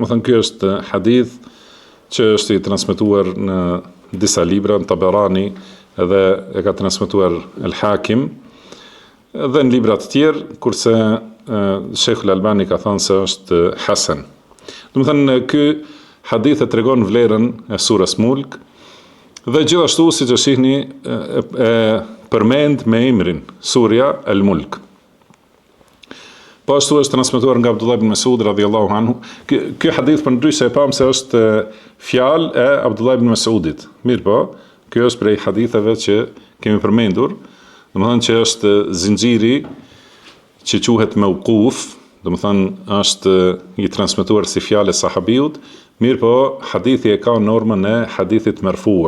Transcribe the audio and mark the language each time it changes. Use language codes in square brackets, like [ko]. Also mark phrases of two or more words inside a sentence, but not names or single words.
[sq] Do të thonë ky është hadith që është i transmetuar në disa libra, në Taberani, edhe e ka transmetuar El Hakim, dhe në libra të tjerë, kurse Sheikhul Albani ka thënë se është hasan. Do të thënë, ky hadith e tregon vlerën e surës Mulk, dhe gjithashtu, siç e shihni, e përmend me emrin surja El Mulk. Po ashtu është transmetuar nga Abdullah ibn Mas'ud [ar] رضي الله عنه. [sq] Ky hadith për ndryshe e pam se është fjalë e Abdullah ibn Mas'udit. Mirë po, ky është prej haditheve që kemi përmendur, domethënë që është zinxhiri që quhet mauquf, domethënë është i transmetuar si fjalë e sahabiut, mirë po hadithi e ka normën e hadithit marfu'.